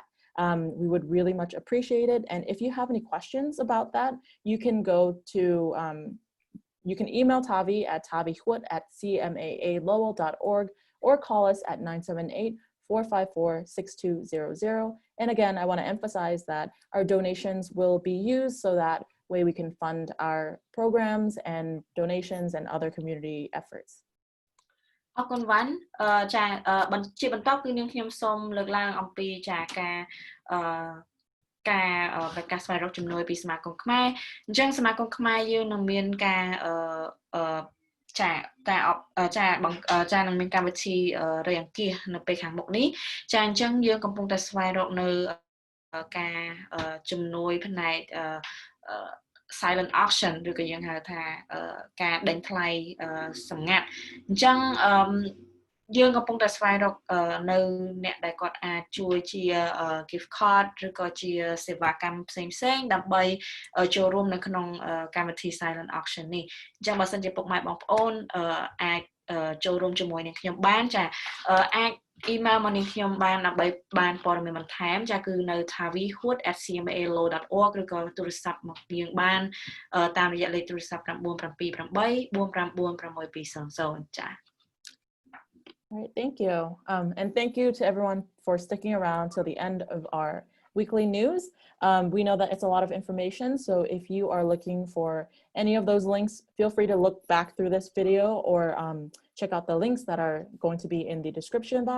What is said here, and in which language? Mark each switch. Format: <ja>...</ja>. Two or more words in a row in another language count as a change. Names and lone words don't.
<en>We would really much appreciate it. And if you have any questions about that, you can go to, you can email Tavi at tavihuot@cmaalowell.org or call us at 978-454-6200. And again, I want to emphasize that our donations will be used so that way we can fund our programs and donations and other community efforts.</en> <km>អរគុណវ៉ាន់ចាជាបន្តគឺនាងខ្ញុំសូមលើកឡើងអំពីចាការស្វែងរកជំនួយពីសមាគមខ្មែរអញ្ចឹងសមាគមខ្មែរយើងនឹងមានការនឹង មានកម្មវិធីរយអង្គាសនៅពេលខាងមុខនេះចាអញ្ចឹងយើងកំពុងតែស្វែងរកនៅការជំនួយផ្នែក silent auction ឬក៏យើងហៅថាការដេញថ្លៃសម្ងាត់អញ្ចឹងយើងកំពុងតែស្វែងរកនៅអ្នកដែលគាត់អាចជួយជា</km> <en>gift card</en> <km>ឬក៏ ជាសេវាកម្មផ្សេងៗដើម្បីចូលរួមនៅក្នុងកម្មវិធី</km> <en>silent auction</en> <km>នេះអញ្ចឹងបើសិនជាពុកម៉ែបងប្អូនអាចចូលរួមជាមួយនឹងខ្ញុំបានចាអាច email មកនាងខ្ញុំបានដើម្បីបានព័ត៌មានបន្ថែមចាគឺនៅ thavihood@cmaalaw.org ឬក៏ទូរស័ព្ទមកយើងបានតាមរយៈលេខទូរស័ព្ទ 978 459 620 ចា</km> <en>All right, thank you. And thank you to everyone for sticking around till the end of our weekly news. We know that it's a lot of information, so if you are looking for any of those links, feel free to look back through this video or check out the links that are going to be in the description box.</en>